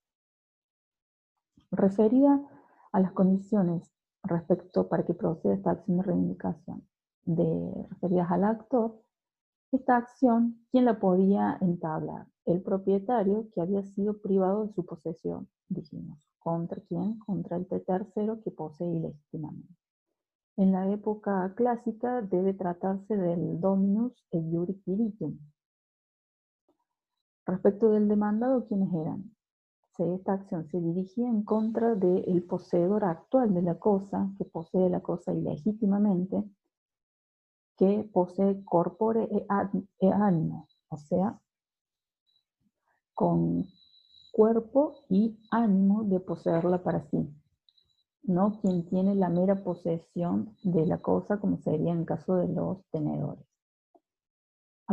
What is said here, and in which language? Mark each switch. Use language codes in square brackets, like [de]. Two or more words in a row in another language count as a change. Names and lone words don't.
[es] Referida a las condiciones respecto para que proceda esta acción de reivindicación, referidas al actor, esta acción, ¿quién la podía entablar? El propietario que había sido privado de su posesión, dijimos. ¿Contra quién? Contra el tercero que posee ilegítimamente. En la época clásica debe tratarse del [la] dominus e iure quiritum. [es] Respecto del demandado, ¿quiénes eran? Esta acción se dirigía en contra del poseedor actual de la cosa, que posee la cosa ilegítimamente, que posee [la] corpore e animo, [es] o sea, con cuerpo y ánimo de poseerla para sí, no quien tiene la mera posesión de la cosa, como sería en caso de los tenedores.